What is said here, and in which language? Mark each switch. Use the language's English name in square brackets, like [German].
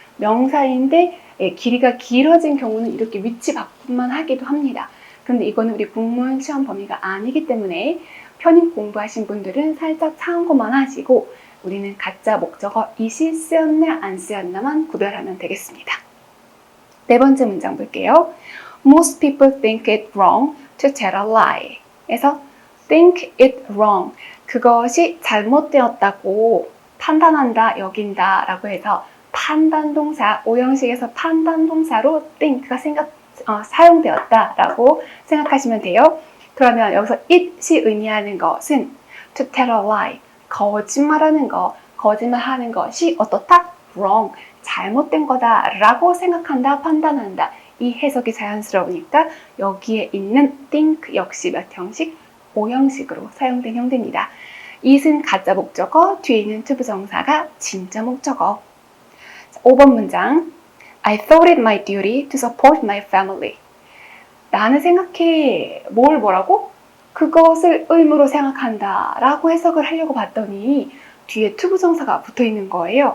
[Korean] 명사인데 길이가 길어진 경우는 이렇게 위치 바꿈만 하기도 합니다. 그런데 이거는 우리 공무원 시험 범위가 아니기 때문에 편입 공부하신 분들은 살짝 참고만 하시고 우리는 가짜 목적어 it이 쓰였나 안 쓰였나만 구별하면 되겠습니다. 네 번째 문장 볼게요. [English] Most people think it wrong to tell a lie. [Korean] 에서 [English] think it wrong. [Korean] 그것이 잘못되었다고 판단한다, 여긴다 라고 해서 판단동사, 오형식에서 판단동사로 think가 사용되었다라고 생각하시면 돼요. 그러면 여기서 it이 의미하는 것은 [English] to tell a lie, [Korean] 거짓말하는 거, 거짓말하는 것이 어떻다? wrong, 잘못된 거다라고 생각한다, 판단한다. 이 해석이 자연스러우니까 여기에 있는 think 역시 몇 형식? 오형식으로 사용된 형태입니다. it은 가짜 목적어, 뒤에 있는 to 부정사가 진짜 목적어. 5번 문장. [English] I thought it my duty to support my family. [Korean] 나는 생각해. 뭐라고? 그것을 의무로 생각한다 라고 해석을 하려고 봤더니 뒤에 to 부정사가 붙어 있는 거예요.